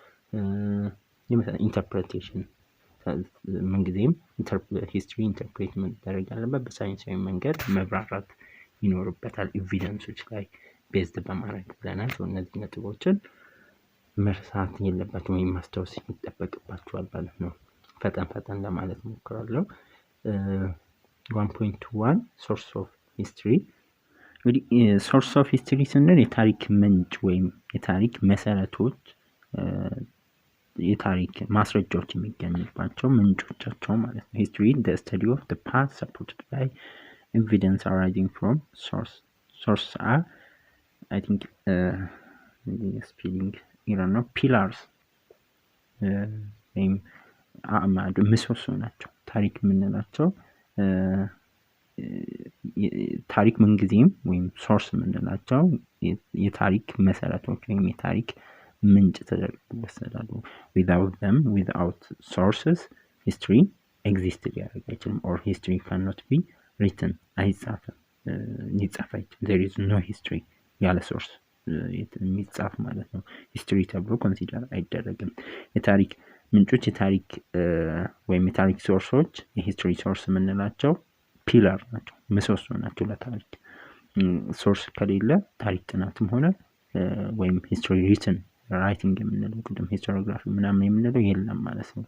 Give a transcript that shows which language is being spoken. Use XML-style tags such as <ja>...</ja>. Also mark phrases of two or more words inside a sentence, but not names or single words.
<am>ኢንተርፕሬቴሽን ምንጊዜም</am> <en>history interpret</en> <am>መደረግ ያለበት በሳይንሳዊ መንገድ መብራራት ይኖርበታል፣ ኤቪደንሶች ላይ ቤዝድ በማድረግ ብለናል። እነዚህ ነጥቦችን መርሳት የለባቸውም ወይም ማስታወስ ይጠበቅባቸዋል ማለት ነው። ፈጠን ለማለት ሞክራለሁ። 1.1</am> <en>source of history።</en> <am>እንግዲህ</am> <en>source of history</en> <am>ስንል የታሪክ ምንጭ ወይም የታሪክ መሰረቶች፣ የታሪክ ማስረጃዎች የሚገኙባቸው ምንጮቻቸው ማለት ነው። ሂስትሪ</am> <en>the study of the past supported by evidence arising from source are I think spelling error</en> <am>ነው። ፒላርስ ወይም አዕማድ ምሰሶ ናቸው። ታሪክ የምንላቸው ታሪክ ምንጊዜም ወይም ሶርስ የምንላቸው የታሪክ መሰረቶች ወይም የታሪክ ምንጭ ተደርገው ይወሰዳሉ።</am> <en>without sources history exist</en> <am>ሊያደርግ አይችልም።</am> <en>or history cannot be written</en> <am>አይጻፍም፣ ሊጻፍ አይችልም።</am> <en>there is no history</en> <am>ያለ ሶርስ የሚጻፍ ማለት ነው። ሂስትሪ ተብሎ ኮንሲደር አይደረግም። የታሪክ ምንጮች የታሪክ ወይም የታሪክ ሶርሶች የሂስትሪ ሶርስ የምንላቸው ፒላር ናቸው፣ ምሰሶ ናቸው ለታሪክ። ሶርስ ከሌለ ታሪክ ጥናትም ሆነ ወይም</am> <en>history written writing</en> <am>የምንለው ቅድም ሂስቶሪዮግራፊ ምናምን የምንለው የለም ማለት ነው።</am>